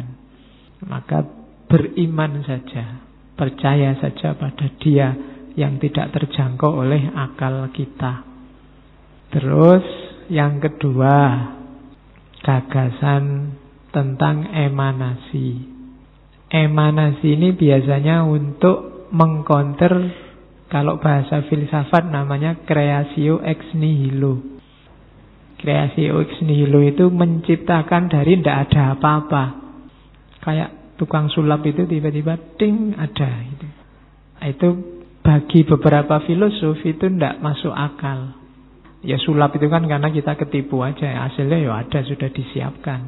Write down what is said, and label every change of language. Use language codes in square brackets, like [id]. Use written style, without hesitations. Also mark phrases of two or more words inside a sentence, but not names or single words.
[id] Maka beriman saja, percaya saja pada Dia yang tidak terjangkau oleh akal kita. Terus yang kedua, gagasan tentang emanasi. Emanasi ini biasanya untuk mengcounter, kalau bahasa filsafat namanya [la] creatio ex nihilo. Creatio ex nihilo [id] itu menciptakan dari tidak ada apa-apa. Kayak tukang sulap itu tiba-tiba ding ada. Itu bagi beberapa filosof itu tidak masuk akal. Ya sulap itu kan karena kita ketipu aja, hasilnya ya ada, sudah disiapkan.